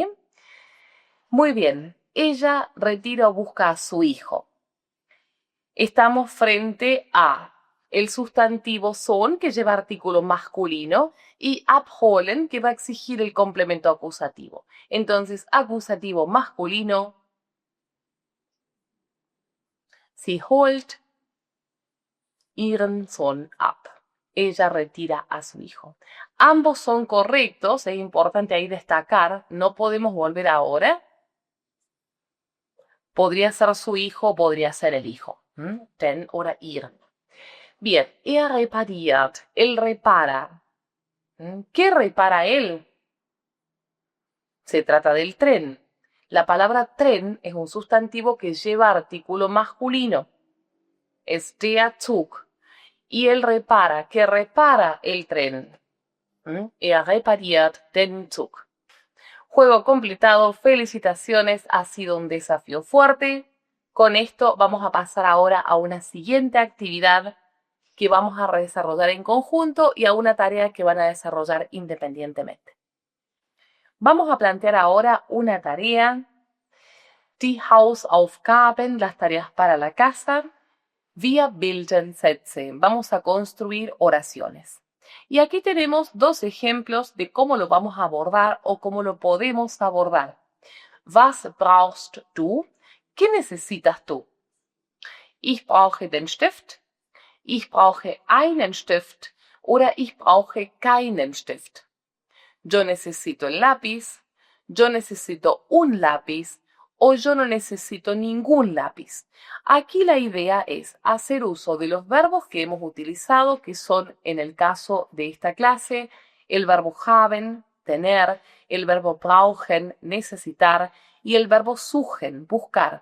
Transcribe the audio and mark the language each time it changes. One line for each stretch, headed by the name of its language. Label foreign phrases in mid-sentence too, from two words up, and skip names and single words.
Spanish: Muy bien, ella retira o busca a su hijo. Estamos frente a el sustantivo son, que lleva artículo masculino, y abholen, que va a exigir el complemento acusativo. Entonces, acusativo masculino,
German: sie holt ihren Sohn ab.
Spanish: Ella retira a su hijo. Ambos son correctos, es importante ahí destacar, no podemos volver ahora. Podría ser su hijo, podría ser el hijo.
German: Den oder ihr.
Spanish: Bien, repariert, él repara. ¿Qué repara él? Se trata del tren. La palabra tren es un sustantivo que lleva artículo masculino.
German: Es der Zug.
Spanish: Y él repara. ¿Qué repara el tren?
German: Repariert den Zug.
Spanish: Juego completado. Felicitaciones. Ha sido un desafío fuerte. Con esto vamos a pasar ahora a una siguiente actividad que vamos a desarrollar en conjunto y a una tarea que van a desarrollar independientemente. Vamos a plantear ahora una tarea,
German: die Hausaufgaben,
Spanish: las tareas para la casa.
German: Wir bilden Sätze,
Spanish: vamos a construir oraciones. Y aquí tenemos 2 ejemplos de cómo lo vamos a abordar o cómo lo podemos abordar.
German: Was brauchst du?
Spanish: ¿Qué necesitas tú?
German: Ich brauche den Stift. Ich brauche einen Stift oder ich brauche keinen Stift.
Spanish: Yo necesito el lápiz, yo necesito un lápiz o yo no necesito ningún lápiz. Aquí la idea es hacer uso de los verbos que hemos utilizado, que son en el caso de esta clase, el verbo haben, tener, el verbo brauchen, necesitar y el verbo suchen, buscar.